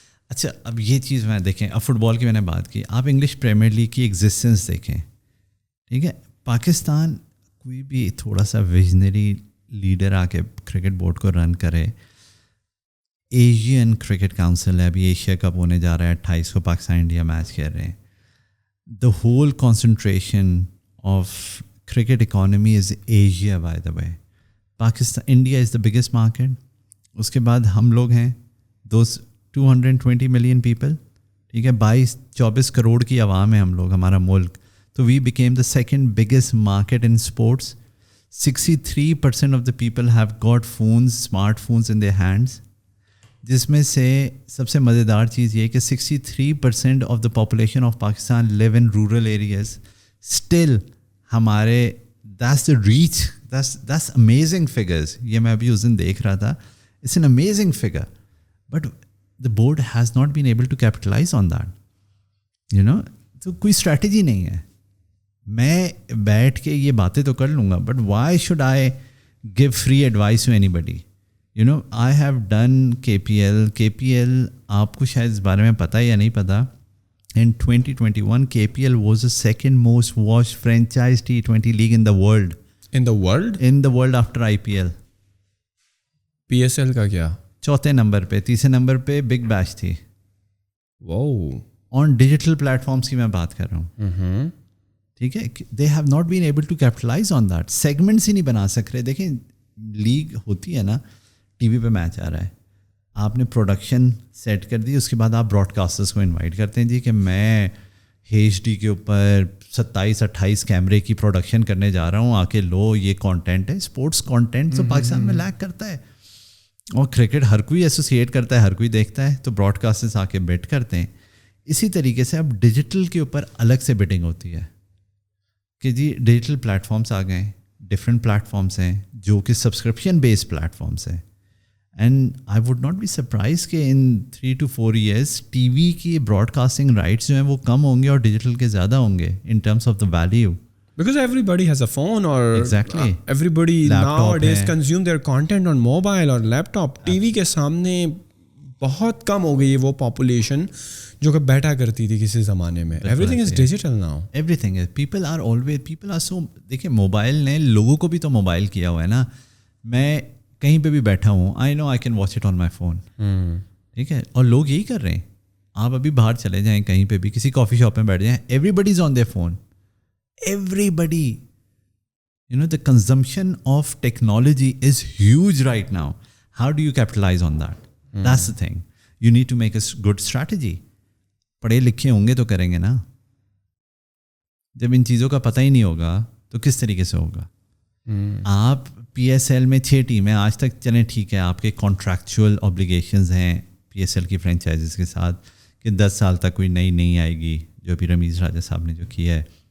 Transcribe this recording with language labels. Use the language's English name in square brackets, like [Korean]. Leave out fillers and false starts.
[Urdu] اچھا اب یہ چیز میں دیکھیں, اب فٹ بال کی میں نے بات کی, آپ انگلش پریمیئر لیگ کی ایگزسٹنس دیکھیں, ٹھیک ہے. پاکستان کوئی بھی تھوڑا سا ویژنری لیڈر آ کے کرکٹ بورڈ کو رن کرے. ایشین کرکٹ کاؤنسل ہے, ابھی ایشیا کپ ہونے جا رہا ہے 28 کو, پاکستان انڈیا میچ کھیل رہے ہیں. [English] The whole concentration of cricket economy is Asia by the way. [Urdu] Pakistan India [English] is the biggest market, [Urdu] اس کے بعد ہم لوگ ہیں 220 ملین پیپل, ٹھیک ہے, 24 کروڑ کی عوام ہے ہم لوگ, ہمارا ملک. [English] تو we became the second biggest market in sports. 63% of the people have got phones, smart phones in their hands, [Urdu] جس میں سے سب سے مزیدار چیز یہ کہ [English] 63% of the population of Pakistan live in rural areas. Still ہمارے that's the reach, that's amazing figures. [Urdu] یہ میں ابھی اس دن دیکھ رہا تھا, [English] It's an amazing figure, but the board has not been able to capitalise on that, you know. [Urdu] تو کوئی strategy نہیں ہے. میں بیٹھ کے یہ باتیں تو کر لوں گا, [English] But why should I give free advice to anybody. You know I have done [Urdu] KPL آپ کو شاید اس بارے میں پتہ یا نہیں پتہ. [English] In 2021, KPL was the second most watched franchise T20 league in the world. In the world? In the world after IPL. [Urdu] PSL کا کیا؟ چوتھے نمبر پہ, تیسرے نمبر پہ بگ بیش تھی. [English] Wow. On digital platforms [Urdu] کی میں بات کر رہا ہوں, ٹھیک ہے. [English] They have not been able to capitalise on that. [Urdu] Segments ہی نہیں بنا سک رہے. دیکھیں لیگ ہوتی ہے نا, ٹی وی پہ میچ آ رہا ہے, آپ نے پروڈکشن سیٹ کر دی, اس کے بعد آپ براڈ کاسٹرس کو انوائٹ کرتے ہیں جی کہ میں HD کے اوپر 27-28 کیمرے کی پروڈکشن کرنے جا رہا ہوں, آ کے لو یہ کانٹینٹ ہے. اسپورٹس کانٹینٹ تو پاکستان میں لیک کرتا ہے, اور کرکٹ ہر کوئی ایسوسیٹ کرتا ہے, ہر کوئی دیکھتا ہے, تو براڈ کاسٹرس آ کے بیٹ کرتے ہیں. اسی طریقے سے اب ڈیجیٹل کے اوپر الگ سے بیٹنگ ہوتی ہے کہ جی ڈیجیٹل پلیٹ فارمس آ گئے, ڈفرینٹ پلیٹ فارمس ہیں جو کہ سبسکرپشن بیسڈ پلیٹ فارمس ہیں. [English] and I would not be surprise [Urdu] کہ [English] in 3 to 4 years [Urdu] ٹی وی کی براڈ کاسٹنگ رائٹس جو ہیں وہ کم ہوں گے اور ڈیجیٹل کے زیادہ ہوں گے [English] In terms of the value. Because everybody has a phone or exactly. Everybody laptop nowadays [Urdu] hai. [English] consume their content on mobile or laptop. [Urdu] TV کے سامنے بہت کم ہو گئی ہے وہ پاپولیشن جو کہ بیٹھا کرتی تھی کسی زمانے میں. [English] Everything is digital now. Everything is. People are so, [Urdu] دیکھیں موبائل نے لوگوں کو بھی تو موبائل کیا ہوا ہے نا. میں کہیں پہ بھی بیٹھا ہوں, [English] I know I can watch it on my phone. [Urdu] ٹھیک ہے, اور لوگ یہی کر رہے ہیں. آپ ابھی باہر چلے جائیں کہیں پہ بھی, کسی کافی شاپ میں بیٹھ جائیں, [English] everybody is on their phone. Everybody. You know, the consumption of technology is huge right now. How do you capitalize on that? That's the thing. You need to make a good strategy. [Urdu] پڑھے لکھے ہوں گے تو کریں گے نا. جب ان چیزوں کا پتہ ہی نہیں ہوگا تو کس طریقے سے ہوگا. آپ PSL میں 6 ٹیمیں آج تک, چلیں ٹھیک ہے آپ کے کانٹریکچوئل اوبلیگیشنز ہیں PSL کی فرینچائزز کے ساتھ کہ 10 سال تک کوئی نئی نہیں آئے گی, جو ابھی رمیز راجہ صاحب نے جو کیا ہے.